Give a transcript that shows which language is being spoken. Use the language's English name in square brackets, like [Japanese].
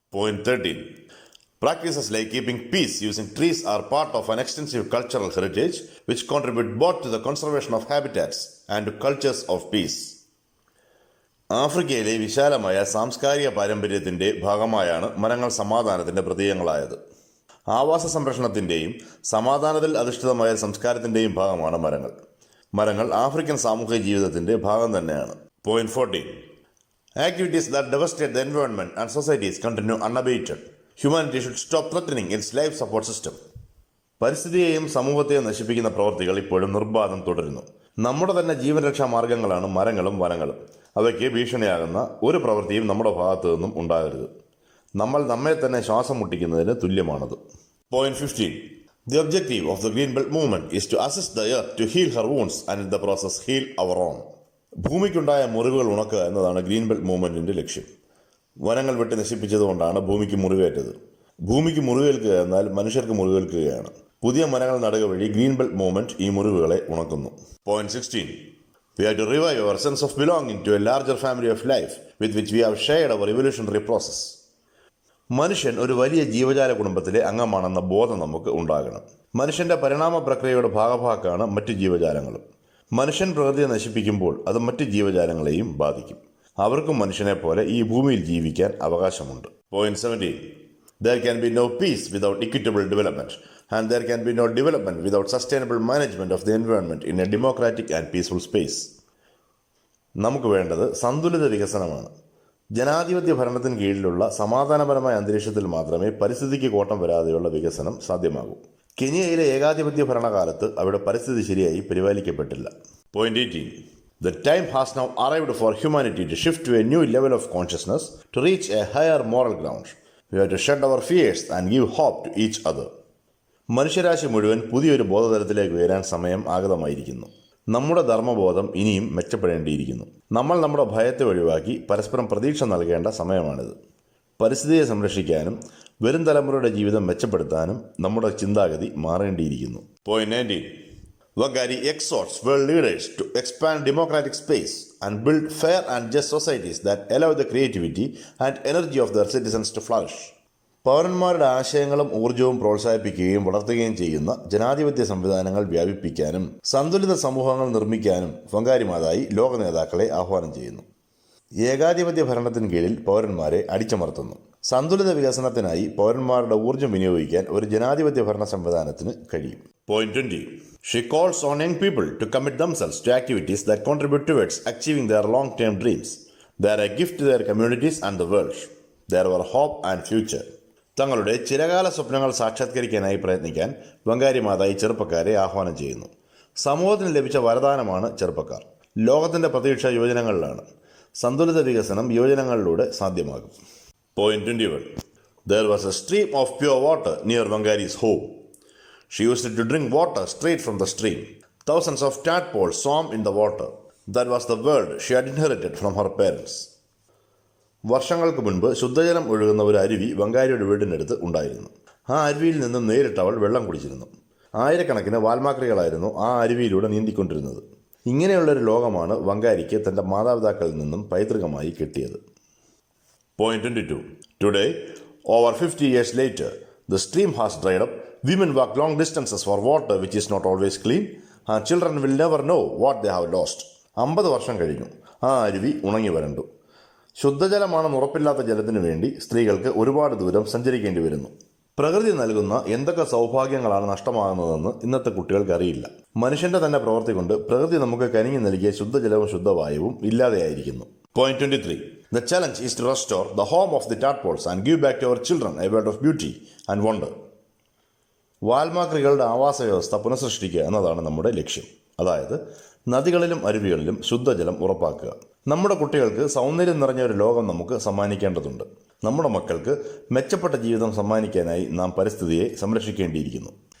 [English] Point 13. Practices like keeping peace using trees are part of an extensive cultural heritage which contribute both to the conservation of habitats and to cultures of peace. [Malayalam] ആഫ്രിക്കയിലെ വിശാലമായ സാംസ്കാരിക പാരമ്പര്യത്തിൻ്റെ ഭാഗമായാണ് മരങ്ങൾ സമാധാനത്തിൻ്റെ പ്രതീകങ്ങളായത്. ആവാസ സംരക്ഷണത്തിൻ്റെയും സമാധാനത്തിൽ അധിഷ്ഠിതമായ സംസ്കാരത്തിൻ്റെയും ഭാഗമാണ് മരങ്ങൾ. മരങ്ങൾ ആഫ്രിക്കൻ സാമൂഹിക ജീവിതത്തിൻ്റെ ഭാഗം തന്നെയാണ്. [English] Point 14. Activities that devastate the environment and societies continue unabated. Humanity should stop threatening its life support system. [Malayalam] പരിസ്ഥിതിയെയും സമൂഹത്തെയും നശിപ്പിക്കുന്ന പ്രവൃത്തികൾ ഇപ്പോഴും നിർബാധം തുടരുന്നു. നമ്മുടെ തന്നെ ജീവൻരക്ഷാ മാർഗങ്ങളാണ് മരങ്ങളും വനങ്ങളും. അവയ്ക്ക് ഭീഷണിയാകുന്ന ഒരു പ്രവൃത്തിയും നമ്മുടെ ഭാഗത്തു നിന്നും ഉണ്ടാകരുത്. നമ്മൾ നമ്മെ തന്നെ ശ്വാസം മുട്ടിക്കുന്നതിന് തുല്യമാണത്. [English] Point 15. The objective of the Green Belt movement is to assist the earth to heal her wounds and in the process heal our own. [Malayalam] ഭൂമിക്കുണ്ടായ മുറിവുകൾ ഉണക്കുക എന്നതാണ് ഗ്രീൻ ബെൽറ്റ് മൂവ്മെന്റിന്റെ ലക്ഷ്യം. വനങ്ങൾ വെട്ടി നശിപ്പിച്ചതുകൊണ്ടാണ് ഭൂമിക്ക് മുറിവേറ്റത്. ഭൂമിക്ക് മുറിവേൽക്കുക എന്നാൽ മനുഷ്യർക്ക് മുറിവേൽക്കുകയാണ്. പുതിയ മരങ്ങൾ നടുക വഴി ഗ്രീൻ ബെൽറ്റ് മൂവ്മെന്റ് ഈ മുറിവുകളെ ഉണക്കുന്നു. [English] Point 16. We have to revive our sense of belonging to a larger family of life with which we have shared our evolutionary process. [Malayalam] മനുഷ്യൻ ഒരു വലിയ ജീവജാല കുടുംബത്തിലെ അംഗമാണെന്ന ബോധം നമുക്ക് ഉണ്ടാകണം. മനുഷ്യന്റെ പരിണാമ പ്രക്രിയയുടെ ഭാഗഭാക്കാണ് മറ്റു ജീവജാലങ്ങളും. മനുഷ്യൻ പ്രകൃതിയെ നശിപ്പിക്കുമ്പോൾ അത് മറ്റു ജീവജാലങ്ങളെയും ബാധിക്കും. അവർക്കും മനുഷ്യനെ പോലെ ഈ ഭൂമിയിൽ ജീവിക്കാൻ അവകാശമുണ്ട്. [English] Point 17. There can be no peace without equitable development, and there can be no development without sustainable management of the environment in a democratic and peaceful space. [Malayalam] നമുക്ക് വേണ്ടത് സന്തുലിത വികസനമാണ്. ജനാധിപത്യ ഭരണത്തിന് കീഴിലുള്ള സമാധാനപരമായ അന്തരീക്ഷത്തിൽ മാത്രമേ പരിസ്ഥിതിക്ക് കോട്ടം വരാതെയുള്ള വികസനം സാധ്യമാകൂ. കെനിയയിലെ ഏകാധിപത്യ ഭരണകാലത്ത് അവിടെ പരിസ്ഥിതി ശരിയായി പരിപാലിക്കപ്പെട്ടില്ല. [English] Point 18. The time has now arrived for humanity to shift to a new level of consciousness to reach a higher moral ground. We have to shed our fears and give hope to each other. [Malayalam] മനുഷ്യരാശി മുഴുവൻ പുതിയൊരു ബോധതലത്തിലേക്ക് ഉയരാൻ സമയം ആഗതമായിരിക്കുന്നു. നമ്മുടെ ധർമ്മബോധം ഇനിയും മെച്ചപ്പെടേണ്ടിയിരിക്കുന്നു. നമ്മൾ നമ്മുടെ ഭയത്തെ ഒഴിവാക്കി പരസ്പരം പ്രതീക്ഷ നൽകേണ്ട സമയമാണിത്. പരിസ്ഥിതിയെ സംരക്ഷിക്കാനും വരും തലമുറയുടെ ജീവിതം മെച്ചപ്പെടുത്താനും നമ്മുടെ ചിന്താഗതി മാറേണ്ടിയിരിക്കുന്നു. [English] Point 19. Wangari exhorts world leaders to expand democratic space and build fair and just societies that allow the creativity and energy of their citizens to flourish. [Malayalam] പൗരന്മാരുടെ ആശയങ്ങളും ഊർജവും പ്രോത്സാഹിപ്പിക്കുകയും വളർത്തുകയും ചെയ്യുന്ന ജനാധിപത്യ സംവിധാനങ്ങൾ വ്യാപിപ്പിക്കാനും സന്തുലിത സമൂഹങ്ങൾ നിർമ്മിക്കാനും വങ്കാരി മാതായി ലോക നേതാക്കളെ ആഹ്വാനം ചെയ്യുന്നു. ഏകാധിപത്യ ഭരണത്തിന് കീഴിൽ പൗരന്മാരെ അടിച്ചമർത്തുന്നു. സന്തുലിത വികസനത്തിനായി പൗരന്മാരുടെ ഊർജ്ജം വിനിയോഗിക്കാൻ ഒരു ജനാധിപത്യ ഭരണ സംവിധാനത്തിന് കഴിയും. [English] Point 20. She calls on young people to commit themselves to activities that contribute towards achieving their long-term dreams. They are a gift to their communities and the world. They are our hope and future. [Malayalam] തങ്ങളുടെ ചിരകാല സ്വപ്നങ്ങൾ സാക്ഷാത്കരിക്കാനായി പ്രയത്നിക്കാൻ വങ്കാരി മാതായി ചെറുപ്പക്കാരെ ആഹ്വാനം ചെയ്യുന്നു. സമൂഹത്തിന് ലഭിച്ച വരദാനമാണ് ചെറുപ്പക്കാർ. ലോകത്തിൻ്റെ പ്രതീക്ഷ യുവജനങ്ങളിലാണ്. സന്തുലിത വികസനം യുവജനങ്ങളിലൂടെ സാധ്യമാകും. [English] Point 21. There was a stream of pure water near Wangari's home. She used to drink water straight from the stream. Thousands of tadpoles swam in the water. That was the world she had inherited from her parents. [Malayalam] വർഷങ്ങൾക്ക് മുൻപ് ശുദ്ധജലം ഒഴുകുന്ന ഒരു അരുവി വങ്കാരിയുടെ വീടിനടുത്ത് ഉണ്ടായിരുന്നു. ആ അരുവിയിൽ നിന്നും നേരിട്ട് അവൾ വെള്ളം കുടിച്ചിരുന്നു. ആയിരക്കണക്കിന് വാൽമാക്രികളായിരുന്നു ആ അരുവിയിലൂടെ നീന്തിക്കൊണ്ടിരുന്നത്. ഇങ്ങനെയുള്ളൊരു ലോകമാണ് വങ്കാരിക്ക് തൻ്റെ മാതാപിതാക്കളിൽ നിന്നും പൈതൃകമായി കിട്ടിയത്. [English] Point 22. Today, over 50 years later, the stream has dried up. Women walk long distances for water which is not always clean, and children will never know what they have lost. [Malayalam] 50 വർഷം കഴിഞ്ഞു. ആ അരുവി ഉണങ്ങി വരണ്ടു. ശുദ്ധജലമാണെന്ന് ഉറപ്പില്ലാത്ത ജലത്തിനു വേണ്ടി സ്ത്രീകൾക്ക് ഒരുപാട് ദൂരം സഞ്ചരിക്കേണ്ടി വരുന്നു. പ്രകൃതി നൽകുന്ന എന്തൊക്കെ സൗഭാഗ്യങ്ങളാണ് നഷ്ടമാകുന്നതെന്ന് ഇന്നത്തെ കുട്ടികൾക്ക് അറിയില്ല. മനുഷ്യന്റെ തന്നെ പ്രവൃത്തി കൊണ്ട് പ്രകൃതി നമുക്ക് കനിഞ്ഞു നൽകിയ ശുദ്ധജലവും ശുദ്ധവായുവും ഇല്ലാതെയായിരിക്കുന്നു. [English] Point 23. The challenge is to restore the home of the tadpoles and give back to our children a world of beauty and wonder. [Malayalam] വാൽമാക്രികളുടെ ആവാസ വ്യവസ്ഥ പുനഃസൃഷ്ടിക്കുക എന്നതാണ് നമ്മുടെ ലക്ഷ്യം. അതായത് നദികളിലും അരുവികളിലും ശുദ്ധജലം ഉറപ്പാക്കുക. നമ്മുടെ കുട്ടികൾക്ക് സൗന്ദര്യം നിറഞ്ഞ ഒരു ലോകം നമുക്ക് സമ്മാനിക്കേണ്ടതുണ്ട്. നമ്മുടെ മക്കൾക്ക് മെച്ചപ്പെട്ട ജീവിതം സമ്മാനിക്കാനായി നാം പരിസ്ഥിതിയെ സംരക്ഷിക്കേണ്ടിയിരിക്കുന്നു.